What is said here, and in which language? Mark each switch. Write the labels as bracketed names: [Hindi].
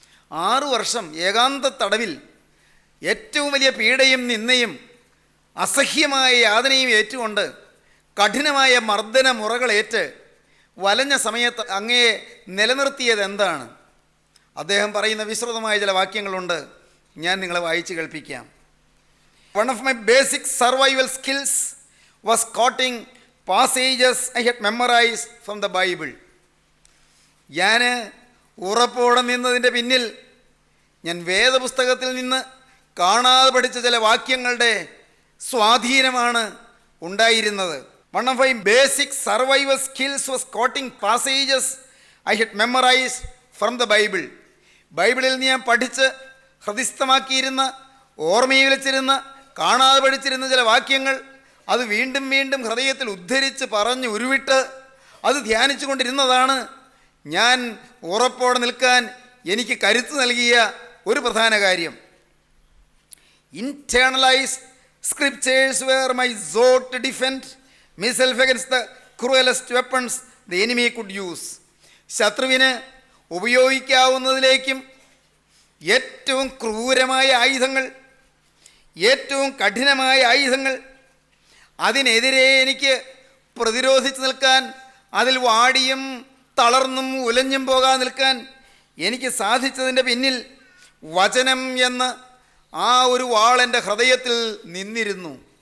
[Malayalam] 6 വർഷം ഏകാന്ത തടവിൽ ഏറ്റവും വലിയ പീഡയും നിന്ദയും അസഹ്യമായ യാതനയും ഏറ്റുകൊണ്ട് കഠിനമായ മർദ്ദന മുറകളേറ്റ് വലഞ്ഞ സമയത്ത് അങ്ങയെ നിലനിർത്തിയത് എന്താണ്? അദ്ദേഹം പറയുന്ന വിശ്രുതമായ ചില വാക്യങ്ങളുണ്ട്, ഞാൻ നിങ്ങളെ വായിച്ച് കേൾപ്പിക്കാം. [English] One of my basic survival skills was quoting passages I had memorized from the Bible. [Malayalam] ഞാൻ ഉറപ്പോടെ നിന്നതിൻ്റെ പിന്നിൽ ഞാൻ വേദപുസ്തകത്തിൽ നിന്ന് കാണാതെ പഠിച്ച ചില വാക്യങ്ങളുടെ സ്വാധീനമാണ് ഉണ്ടായിരുന്നത്. [English] One of my basic survival skills was quoting passages I had memorized from the Bible. [Malayalam] ബൈബിളിൽ ഞാൻ പഠിച്ച് ഹൃദിസ്ഥമാക്കിയിരുന്ന, ഓർമ്മയിൽ വെച്ചിരുന്ന, കാണാതെ പഠിച്ചിരുന്ന ചില വാക്യങ്ങൾ അത് വീണ്ടും വീണ്ടും ഹൃദയത്തിൽ ഉദ്ധരിച്ച് പറഞ്ഞ് ഉരുവിട്ട് അത് ധ്യാനിച്ചു കൊണ്ടിരുന്നതാണ് ഞാൻ ഉറപ്പോടെ നിൽക്കാൻ എനിക്ക് കരുത്ത് നൽകിയ ഒരു പ്രധാന കാര്യം. [English] Internalized scriptures were my sword to defend myself against the cruelest weapons the enemy could use. [Malayalam] ശത്രുവിന് ഉപയോഗിക്കാവുന്നതിലേക്കും ഏറ്റവും ക്രൂരമായ ആയുധങ്ങൾ, ഏറ്റവും കഠിനമായ ആയുധങ്ങൾ, അതിനെതിരെ എനിക്ക് പ്രതിരോധിച്ച് നിൽക്കാൻ, അതിൽ വാടിയും തളർന്നും ഉലഞ്ഞും പോകാതെ നിൽക്കാൻ എനിക്ക് സാധിച്ചതിൻ്റെ പിന്നിൽ വചനം എന്ന ആ ഒരു വാൾ എൻ്റെ ഹൃദയത്തിൽ നിന്നിരുന്നു.